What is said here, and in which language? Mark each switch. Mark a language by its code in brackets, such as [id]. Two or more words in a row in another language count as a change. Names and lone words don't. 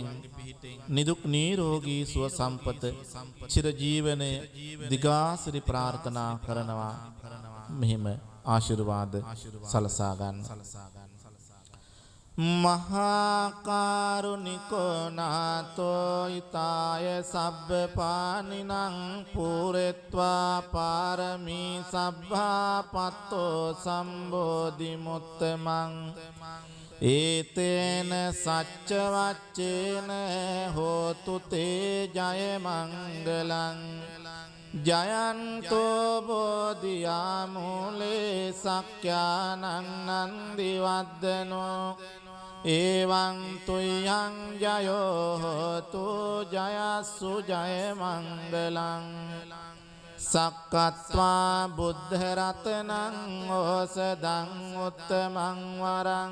[si] නිදුක් නිරෝගී සුව සම්පත චිර ජීවනය දිගාසිරි ප්‍රාර්ථනා කරනවා මෙහිම ආශිර්වාද සලසා ගන්න [pi] මහාකාරුණිකෝ නාතෝ ඊතාය සබ්බ පානිනං පූරෙත්වා පාරමී සබ්බා පත්තෝ සම්බෝධි මුත්තමං ඒතේන සච්ච වච්චේන හෝතු තේ ජය මංගලං ජයන්තෝ බෝධියා මූලේ සක්ඛානං නන්දි වද්දනෝ එවං තුයං ජයෝ හෝතු ජයස්සු ජය මංගලං සක්කත්වා බුද්ධ රතනං ඕසදං උත්තමං වරං